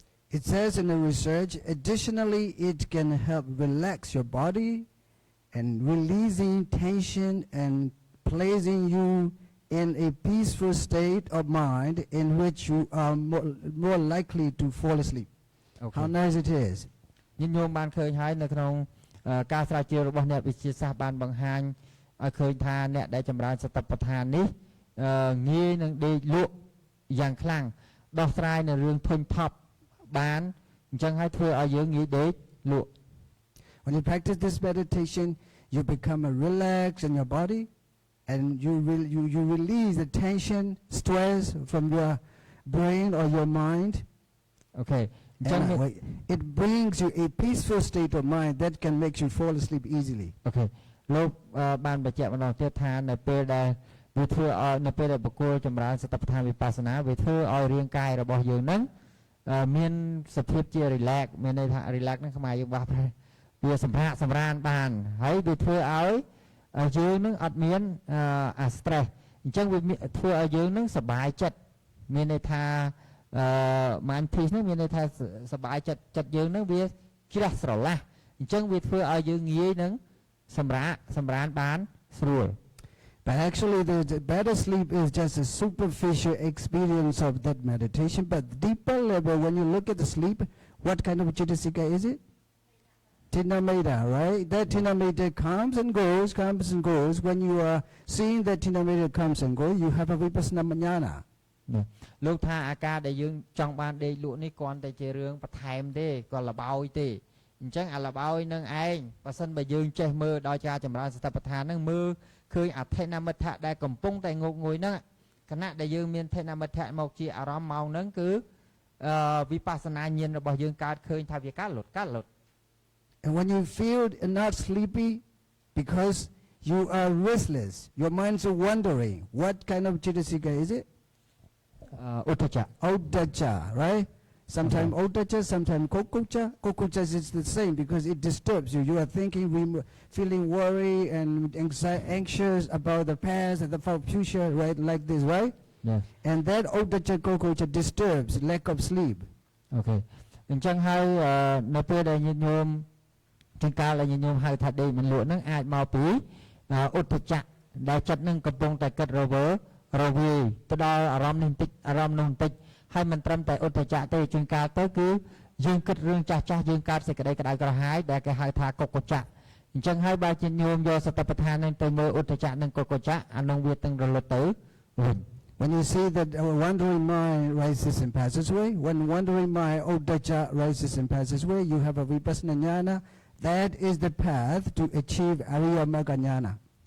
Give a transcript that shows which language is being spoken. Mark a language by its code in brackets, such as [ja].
[en] It says in the research, additionally, it can help relax your body and releasing tension and placing you in a peaceful state of mind in which you are more likely to fall asleep. Okay. How nice it is. [km] ញាតិញោមបានឃើញហើយនៅក្នុងការស្រាវជ្រាវរបស់អ្នកវិទ្យាសាស្ត្របានបង្ហាញឲ្យឃើញថាអ្នកដែលចម្រើនសតិប្បដ្ឋាននេះងាយនឹងដេកលក់យ៉ាងខ្លាំងដោះស្រាយនៅរឿងធុញថប់បានអញ្ចឹងហើយធ្វើឲ្យយើងងាយដេកលក់ [en] When you practice this meditation you become relax in your body and you release the tension stress from your brain or your mind Okay it brings you a peaceful state of mind that can make you fall asleep easily [km] Okay លោកបានបញ្ជាក់ម្ដងទៀតថានៅពេលដែលវាធ្វើឲ្យនៅពេលដែលបុគ្គលចម្រើនសតិប្បដ្ឋានវិបស្សនាវាធ្វើឲ្យរាងកាយរបស់យើងហ្នឹងមានសភាពជា relax មានន័យថា relax ហ្នឹងខ្មែរយើងបោះវាសម្រានបានហើយវាធ្វើឲ្យយើងនឹងអត់មានstress អញ្ចឹងវាធ្វើឲ្យយើងនឹងសប្បាយចិត្តមានន័យថា [en] mind peace [km] ហ្នឹងមានន័យថាសប្បាយចិត្តយើងហ្នឹងវាជ្រះស្រឡះអញ្ចឹងវាធ្វើឲ្យយើងងាយនឹងសម្រានបានស្រួល [en] But actually, the better sleep is just a superficial experience of that meditation. But deeper level, when you look at the sleep, what kind of Chitasika is it? Tinameda, right? That Tinameda comes and goes. When you are seeing that Tinameda comes and goes, you have a Vipassana Manana. [km] លោកថាអាការដែលយើងចង់បានដេកលក់នេះគ្រាន់តែជារឿងបន្ថែមទេក៏លបោយទេអញ្ចឹងអាលបោយនឹងឯងបើសិនបើយើងចេះមើលដោយការចម្រើនសតិប្បដ្ឋានហ្នឹងមើលឃើញអធិនមិត្តៈដែលកំពុងតែងុកងុយហ្នឹងគណៈដែលយើងមានធិនមិត្តៈមកជាអារម្មណ៍ម៉ោងហ្នឹងគឺវិបស្សនាញាណរបស់យើងកើតឃើញថាវាកើតលុត [en] And when you feel not sleepy because you are restless, your minds are wandering, what kind of Chitasika is it? Uddacha, right? Sometimes Uddacha, sometimes Kokucha. Kokucha is the same because it disturbs you. You are thinking, feeling worried and anxious about the past and the future, right? Like this, right? Yes. And that Uddacha Kokucha disturbs lack of sleep. Okay. [km] អញ្ចឹងហើយនៅពេលដែលញាតិញោមជាកាលដែលញាតិញោមហៅថាដេកមិនលក់ហ្នឹងអាចមកពីឧត្តចៈដែលចិត្តនឹងកំពុងតែគិតរវើរវាយទៅដល់អារម្មណ៍នេះបន្តិចអារម្មណ៍នោះបន្តិចហើយមិនត្រឹមតែឧត្តចៈទេជាងកាលទៅគឺយើងគិតរឿងចាស់យើងកើតសេចក្តីក្តៅក្រហាយដែលគេហៅថាកុកចៈអញ្ចឹងហើយបើជាញោមយកសតិប្បដ្ឋាននឹងទៅមើលឧត្តចៈនិងកុកចៈអានោះវាទាំងរលត់ទៅវិញ [en] When you see that wandering mind rises and passes away, when wandering mind Uddacha rises and passes away, you have a Vipassana Jnana. That is the path to achieve Ariya Magga Jnana.